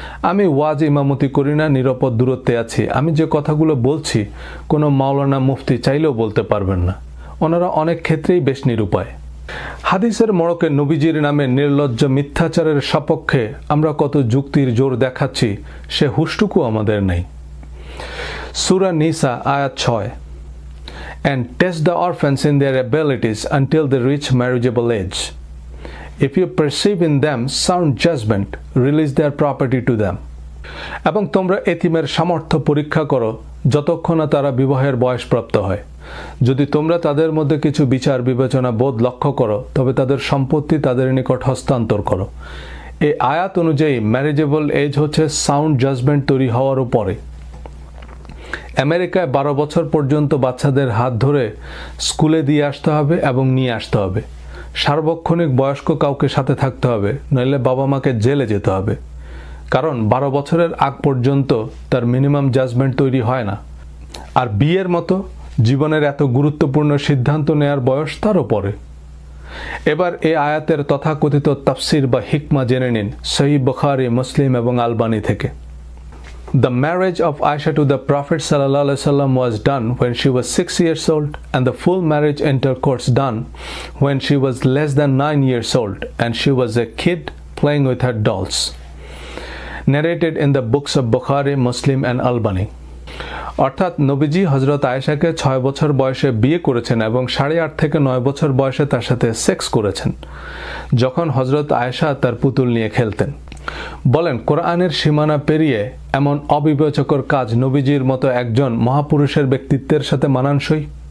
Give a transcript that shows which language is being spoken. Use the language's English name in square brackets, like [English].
[Bangla] আমি ওয়াজ ইমামতি করি না, নিরাপদ দূরত্বে আছি। আমি যে কথাগুলো বলছি কোনো মাওলানা মুফতি চাইলেও বলতে পারবেন না। ওনারা অনেক ক্ষেত্রেই বেশ নিরুপায়। হাদিসের মোড়কে নবীজির নামে নির্লজ্জ মিথ্যাচারের সপক্ষে আমরা কত যুক্তির জোর দেখাচ্ছি, সে হুঁশটুকু আমাদের নেই। সূরা নিসা আয়াত 6, [English] and test the orphans in their abilities until they reach marriageable age. If you perceive in them sound judgment, release their property to them. [Bangla] এবং তোমরা এতিমের সামর্থ্য পরীক্ষা করো যতক্ষণ না তারা বিবাহের বয়সপ্রাপ্ত হয়। যদি তোমরা তাদের মধ্যে কিছু বিচার বিবেচনা বোধ লক্ষ্য করো, তবে তাদের সম্পত্তি তাদের নিকট হস্তান্তর করো। এই আয়াত অনুযায়ী ম্যারেজেবল এজ হচ্ছে সাউন্ড জাজমেন্ট তৈরি হওয়ার পরে। আমেরিকায় 12 বছর পর্যন্ত বাচ্চাদের হাত ধরে স্কুলে দিয়ে আসতে হবে এবং নিয়ে আসতে হবে। সার্বক্ষণিক বয়স্ক কাউকে সাথে থাকতে হবে, নইলে বাবা মাকে জেলে যেতে হবে। কারণ 12 বছরের আগ পর্যন্ত তার মিনিমাম জাজমেন্ট তৈরি হয় না। আর বিয়ের মতো জীবনের এত গুরুত্বপূর্ণ সিদ্ধান্ত নেয়ার বয়স তারও পরে। এবার এই আয়াতের তথাকথিত তাফসির বা হিকমা জেনে নিন সহিহ বুখারী, মুসলিম এবং আলবানী থেকে। [English] The marriage of Aisha to the Prophet ﷺ was done when she was 6 years old, and the full marriage intercourse done when she was less than 9 years old, and she was a kid playing with her dolls. Narrated in the books of Bukhari, Muslim and Albani. [Bangla] অর্থাৎ নবীজি হযরত আয়েশাকে 6 বছর বয়সে বিয়ে করেছেন এবং 8.5 থেকে 9 বছর বয়সে তার সাথে সেক্স করেছেন, যখন হযরত আয়েশা তার পুতুল নিয়ে খেলতেন। বলেন, কোরআনের সীমানা পেরিয়ে এমন অবিবেচকর কাজ নবীজির মতো একজন মহাপুরুষের ব্যক্তিত্বের সাথে মানানসই?